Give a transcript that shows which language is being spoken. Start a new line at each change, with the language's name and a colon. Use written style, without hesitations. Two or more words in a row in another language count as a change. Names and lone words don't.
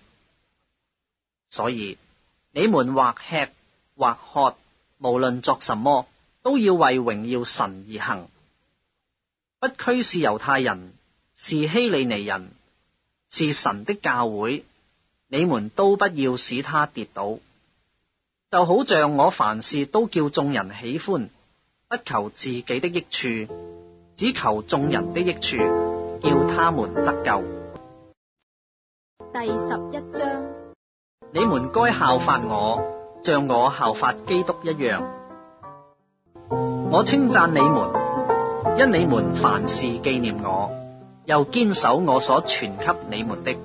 Chinese: 所以你們或吃或喝，無論作什麼，都要為榮耀神而行。不拘是猶太人，是希利尼人，是神的教會，你們都不要使他跌倒。就好像我凡事都叫眾人喜歡，不求自己的益處，只求眾人的益處，叫他們得救。第11章，你們該效法我，像我效法基督一樣。我稱讚你們，因你們凡事紀念我，又堅守我所傳給你們的。